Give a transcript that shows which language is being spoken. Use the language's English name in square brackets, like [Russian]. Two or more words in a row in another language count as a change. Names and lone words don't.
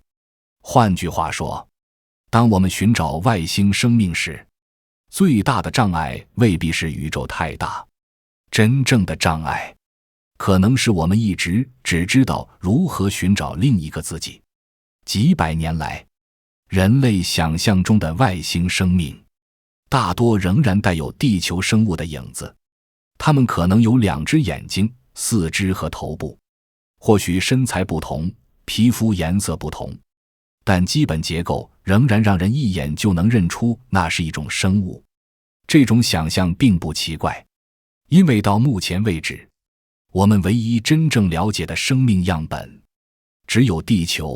[Chinese] 换句话说，當我們尋找外星生命時，最大的障礙未必是宇宙太大，真正的障礙可能是我們一直只知道如何尋找另一個自己。幾百年来，人類想象中的外星生命大多仍然帶有地球生物的影子，它們可能有2只眼睛、4肢和頭部，或許身材不同，皮膚顏色不同，但基本結構仍然讓人一眼就能認出那是一種生物。這種想象並不奇怪，因為到目前為止，我們唯一真正了解的生命樣本只有地球。